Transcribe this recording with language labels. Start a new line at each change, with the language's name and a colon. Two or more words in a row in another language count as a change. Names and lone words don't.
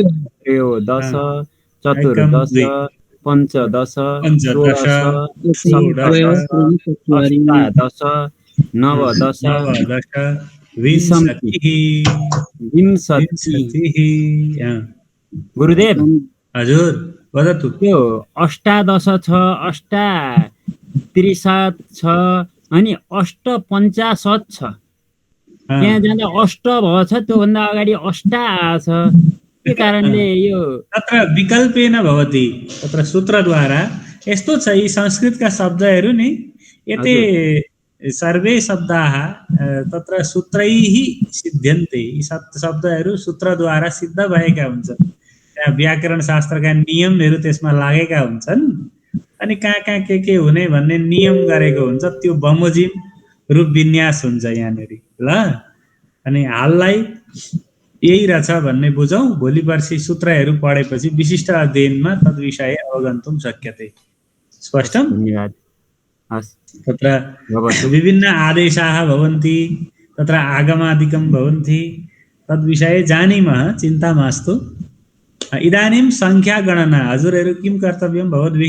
Sanskrit: 10 चतुर्दश पञ्चदश षोडश अष्टादश नवदश विंशतिः। गुरुदेव हजुर वदतु।
Nepali: त्यो अष्टादश छ, अष्टात्रिशत छ अनि 850 छ। त्यहाँ जाँदा अष्ट भएछ, त्योभन्दा अगाडि अष्टा आछ। के कारणले यो
Sanskrit: तत्र विकल्पेन भवति, तत्र सूत्रद्वारा
Nepali: यस्तो छ। यी संस्कृतका शब्दहरू नि
Sanskrit: एते सर्वे शब्दाः तत्र सूत्रैः सिद्ध्यन्ते।
Nepali: यी शब्दहरू सूत्रद्वारा सिद्ध भएका हुन्छन्। त्यहाँ व्याकरण शास्त्रका नियमहरू त्यसमा लागेका हुन्छन् अनि कहाँ कहाँ के हुने भन्ने नियम गरेको हुन्छ। त्यो बमोजिम रूप विन्यास हुन्छ यहाँनिर ल। अनि हाललाई यही रहेछ भन्ने बुझौँ। भोलि पर्सि सूत्रहरू पढेपछि विशिष्ट अध्ययनमा
Sanskrit: तद्विषय अवगन्तुं शक्यते। स्पष्टं? धन्यवाद। तत्र विभिन्न आदेशाः भवन्ति, तत्र आगमादिकं भवन्ति। तद्विषये जानीमः, चिन्ता मास्तु। इदानीं संख्यागणना हजुरहरू किं कर्तव्यं भवद्भिः?